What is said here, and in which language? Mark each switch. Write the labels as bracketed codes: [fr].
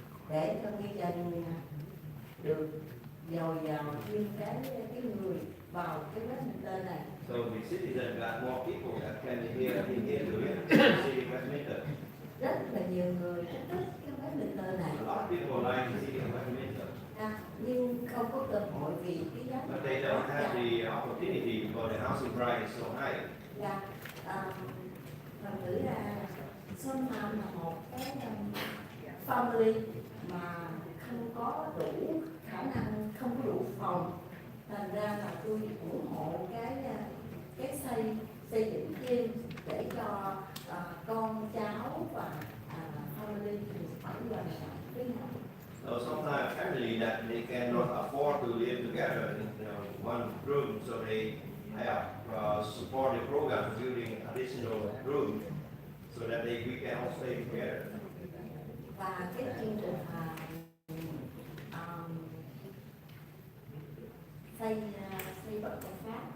[vi] để cho người dân được dồi dào thêm cái người vào cái Westminster này. [en] so the citizen got more people that can here in here to live in the city of Westminster. [vi] rất là nhiều người rất thích cái Westminster này. [en] A lot of people like the city of Westminster, [vi] Nhưng không có cơ hội vì cái giá [en] but they don't have the opportunity because the housing price is so high. [vi] Dạ, thành thử ra Sơn Nam là một cái family mà không có đủ khả năng, không có đủ phòng, thành ra là tôi ủng hộ cái xây dựng thêm để cho con cháu và family phải gần lại với nhau. [en] So sometimes family that they cannot afford to live together in one room, so they have support the program building additional room so that we can all stay together. [vi] Và cái chương trình xây bất hợp pháp.